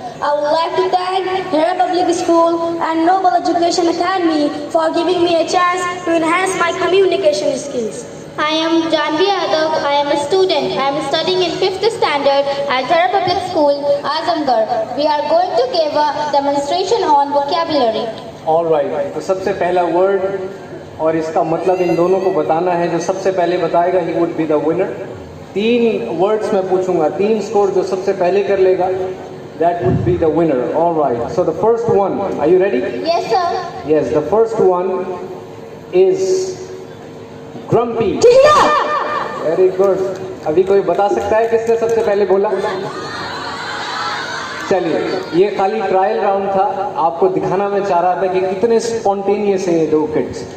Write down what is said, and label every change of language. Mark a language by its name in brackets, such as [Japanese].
[English] I would like to thank Hera Public School and Noble Education Academy for giving me a chance to enhance my communication skills. I am Janvi Yadav. I am a student. I am studying in 5th standard at Hera Public School, Azamgarh. We are going to give a demonstration on vocabulary. All right. [Hindi] तो सबसे पहला word और इसका मतलब इन दोनों को बताना है. जो सबसे पहले बताएगा [English] he would be the winner. [Hindi] 3 words मैं पूछूंगा, 3 स्कोर जो सबसे पहले कर लेगा [English] that would be the winner. All right. So the first one, are you ready? Yes, sir. Yes, the first one is grumpy. Very good. [Hindi] अभी कोई बता सकता है किसने सबसे पहले बोला? चलिए, ये खाली ट्रायल राउंड था, आपको दिखाना मैं चाह रहा था कि कितने स्पॉन्टेनियस हैं ये 2 किड्स.